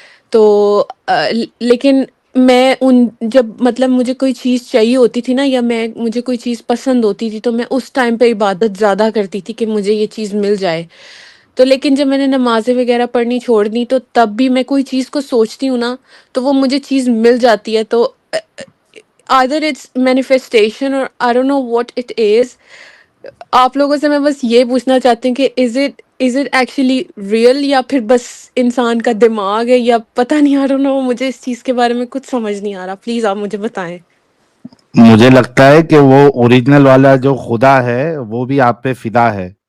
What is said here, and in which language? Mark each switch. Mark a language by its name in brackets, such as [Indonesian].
[Urdu] تو لیکن میں جب مطلب مجھے کوئی چیز چاہیے ہوتی تھی نا یا مجھے کوئی چیز پسند ہوتی تھی تو میں اس ٹائم پہ عبادت زیادہ کرتی تھی کہ مجھے یہ چیز مل جائے. تو لیکن جب میں نے نمازیں وغیرہ پڑھنی چھوڑ دی تو تب بھی میں کوئی چیز کو سوچتی ہوں نا تو وہ مجھے چیز مل جاتی ہے. [English] تو either it's manifestation or I don't know what it is. [Urdu] آپ لوگوں سے میں بس یہ پوچھنا چاہتی ہوں کہ [English] is it actually real [Urdu] یا پھر بس انسان کا دماغ ہے یا پتہ نہیں. [English] I don't know، [Urdu] مجھے اس چیز کے بارے میں کچھ سمجھ نہیں آ رہا. پلیز آپ مجھے بتائیں. مجھے لگتا ہے کہ وہ اوریجنل والا جو خدا ہے وہ بھی آپ پہ فدا ہے.